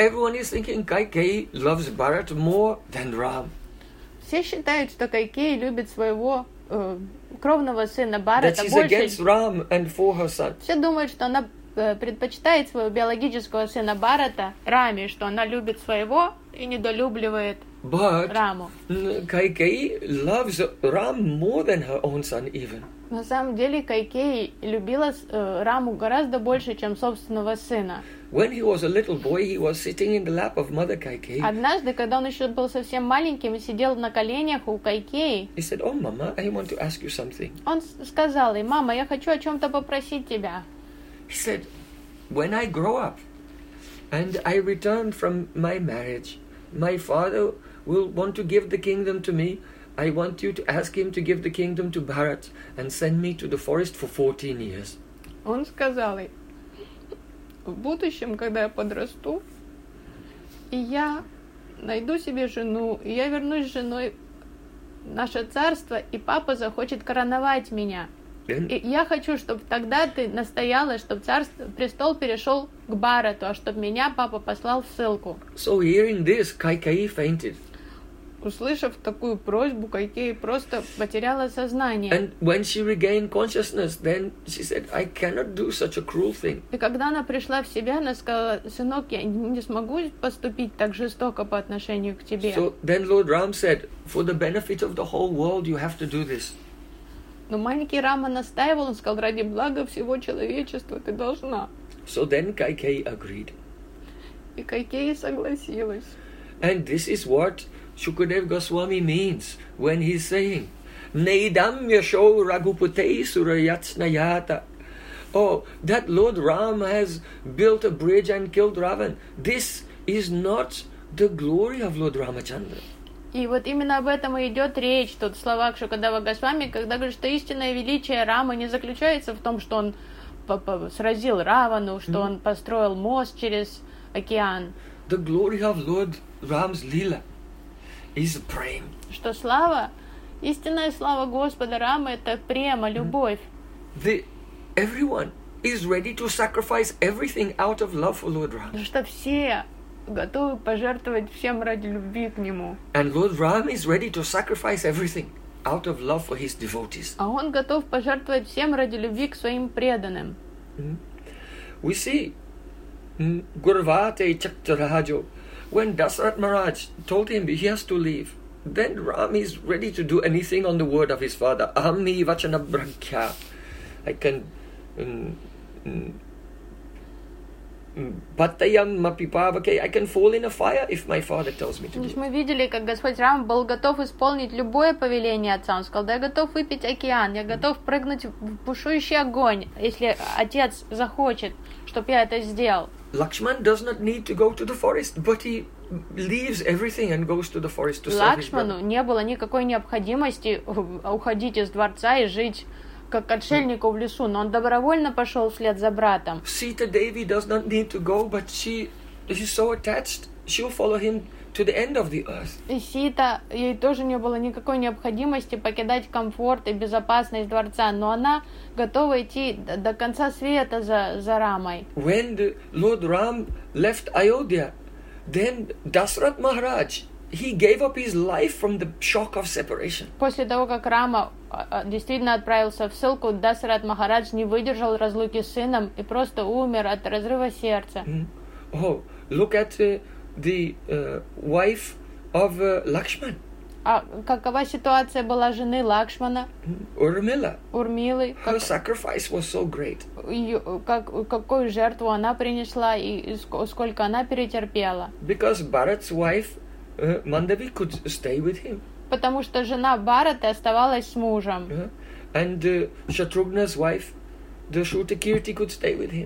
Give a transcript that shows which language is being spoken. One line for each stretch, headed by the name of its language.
English: Everyone is thinking Kaikeyi loves Bharat more than Ram.
Russian: Все считают, что Кайкеи любит своего кровного сына Бхарата
English: that
Russian: больше.
English: That she's against Ram and for her son.
Russian: Все думают, что она предпочитает своего биологического сына Бхарата Раме, что она любит своего и недолюбливает
English: But
Russian: Раму.
English: Kaikeyi loves Ram more than her own son even.
Russian: На самом деле Кайкеи любила Раму гораздо больше, чем собственного сына.
English: When he was a little boy, he was sitting in the lap of Mother Kaikeyi.
Russian: Однажды, когда он еще был совсем маленьким, сидел на коленях у Кайкеи.
English: He said, "Oh, Mama, I want to ask you something."
Russian: Он сказал ей: "Мама, я хочу о чем-то попросить тебя."
English: He said, "When I grow up and I return from my marriage, my father will want to give the kingdom to me. I want you to ask him to give the kingdom to Bharat and send me to the forest for 14 years."
Russian: Он сказал ей: "В будущем, когда я подрасту, и я найду себе жену, и я вернусь с женой в наше царство, и папа захочет короновать меня.
English: Then,
Russian: и я хочу, чтобы тогда ты настояла, чтобы царство, престол перешел к Бхарату, а чтобы меня папа послал в ссылку."
English: So hearing this, Kaikeyi fainted.
Russian: Услышав такую просьбу, Кайкеи просто потеряла сознание.
English: And when she regained consciousness, then she said, "I cannot do such a cruel thing."
Russian: И когда она пришла в себя, она сказала: "Сынок, я не смогу поступить так жестоко по отношению к тебе."
English: So then Lord Ram said, "For the benefit of the whole world, you have to do this."
Russian: Но маленький Рама настаивал, он сказал: "Ради блага всего человечества ты должна."
English: So then Kaikeyi agreed.
Russian: И Кайкеи согласилась.
English: And this is what Shukadev Goswami means when he's saying,
Sanskrit: "Neidam yasho ragupate surayatsnayata."
English: Oh, that Lord Ram has built a bridge and killed Ravan. This is not the glory of Lord Ramachandra.
Russian: И вот именно об этом и идет речь тут в словах Шукадева Госвами, когда говорит, что истинное величие Рамы не заключается в том, что он сразил Равану, что он построил мост через океан.
English: The glory of Lord Ram's lila is prem.
Russian: Что слава, истинная слава Господа Рамы — это према, любовь.
English: Everyone is ready to sacrifice everything out of love for Lord Ram.
Russian: Что все готовы пожертвовать всем ради любви к нему.
English: And Lord Ram is ready to sacrifice everything out of love for his devotees.
Russian: А он готов пожертвовать всем ради любви к своим преданным.
English: We see
Sanskrit: Gurvate Chaktarajo.
English: When Dasarath Maharaj told him he has to leave, then Ram is ready to do anything on the word of his father.
Sanskrit: Ahammi vachana brakhya.
English: I can I can fall in a fire if my father tells me to do.
Russian: Мы видели, как Господь Рама был готов исполнить любое повеление отца. Он сказал: "Да, я готов выпить океан, я готов прыгнуть в бушующий огонь, если отец захочет, чтоб я это сделал."
English: Lakshman does not need to go to the forest, but he leaves everything and goes to the forest to serve his brother.
Russian: Лакшману не было никакой необходимости уходить из дворца и жить как отшельнику в лесу, но он добровольно пошел вслед за братом.
English: Sita Devi does not need to go, but she is so attached, she'll follow him to the end of the earth.
Russian: И Сита, ей тоже не было никакой необходимости покидать комфорт и безопасность дворца, но она готова идти до конца света за Рамой.
English: When the Lord Ram left Ayodhya, then Dasarath Maharaj, he gave up his life from the shock of separation.
Russian: После того, как Рама действительно отправился в ссылку, Дасарат Махарадж не выдержал разлуки с сыном и просто умер от разрыва сердца.
English: Oh, look at the wife of Lakshman.
Russian: А какова ситуация была жены Лакшмана? Урмила. Урмилы.
English: Her sacrifice was so great.
Russian: Какую жертву она принесла и сколько она перетерпела?
English: Because Bharat's wife Mandavi could stay with him.
Russian: Потому что жена Бхараты оставалась с мужем.
English: and Shatrughna's wife, the Shrutakirti, could stay with him.